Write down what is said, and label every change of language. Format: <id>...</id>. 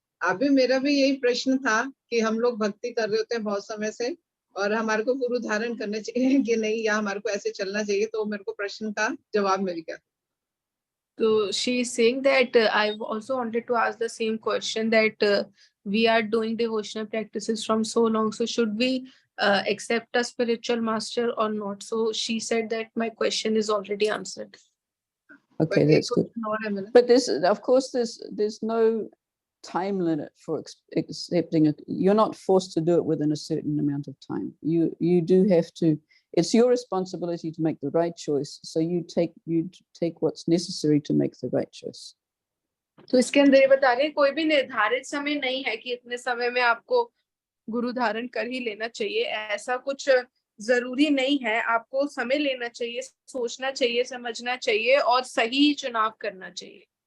<hi>अभी मेरा भी यही प्रश्न था कि हम लोग भक्ति कर रहे होते हैं बहुत समय से और हमारे को गुरु धारण करने चाहिए कि नहीं, या हमारे को ऐसे चलना चाहिए, तो मेरे को प्रश्न का जवाब मिल गया।</hi> <en>So she is saying that I also wanted to ask the same question, that we are doing devotional practices from so long, so should we accept a spiritual master or not? So she said that my question is already answered. Okay, that's good. But of course, there's no time limit for accepting it. You're not forced to do it within a certain amount of time. You do have to. It's your responsibility to make the right choice. So you take what's necessary to make the right choice.</en> <hi>तो इसके अंदर ये बता रहे हैं कोई भी निर्धारित समय नहीं है कि इतने समय में आपको गुरु धारण कर ही लेना चाहिए, ऐसा कुछ जरूरी नहीं है। आपको समय लेना चाहिए, सोचना चाहिए, समझना चाहिए और सही चुनाव करना चाहिए।</hi>